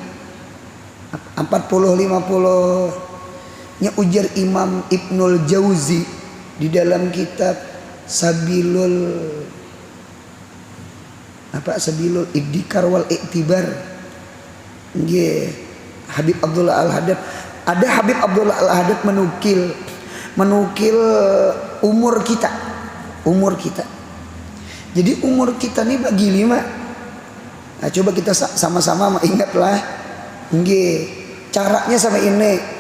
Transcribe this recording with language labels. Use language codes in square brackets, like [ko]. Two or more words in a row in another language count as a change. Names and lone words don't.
[id] 50 nya ujar Imam Ibnul Jauzi di dalam kitab Sabilul Iddikar wal Iktibar Habib Abdullah Al-Haddad ada Habib Abdullah Al-Haddad menukil umur kita jadi umur kita nih bagi 5 nah coba kita sama-sama ingatlah caranya sama ini